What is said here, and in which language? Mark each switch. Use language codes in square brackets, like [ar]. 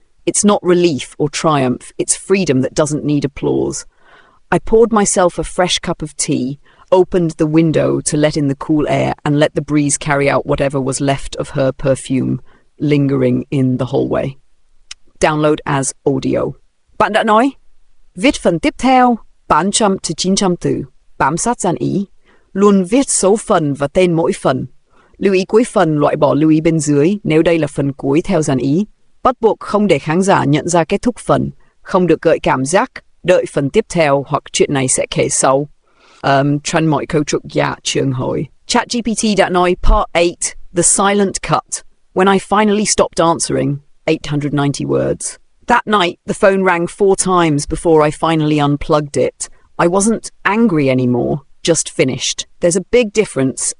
[en] It's not relief or triumph, it's freedom that doesn't need applause. I poured myself a fresh cup of tea, opened the window to let in the cool air and let the breeze carry out whatever was left of her perfume, lingering in the hallway. Download as audio. [vi] Bạn đã nói, viết phần tiếp theo 800 to 900 từ, bám sát dàn ý, luôn viết số phần và tên mỗi phần. Lưu ý cuối phần loại bỏ lưu ý bên dưới nếu đây là phần cuối theo dàn ý. Bắt buộc không để khán giả nhận ra kết thúc phần, không được gợi cảm giác, đợi phần tiếp theo hoặc chuyện này sẽ kể sau. Tránh mọi câu trục dạ trường hội. [en] ChatGPT [vi] đã nói [en] Part 8, The Silent Cut, when I finally stopped answering, 890 words. That night, the phone rang 4 times before I finally unplugged it. I wasn't angry anymore, just finished. There's a big difference.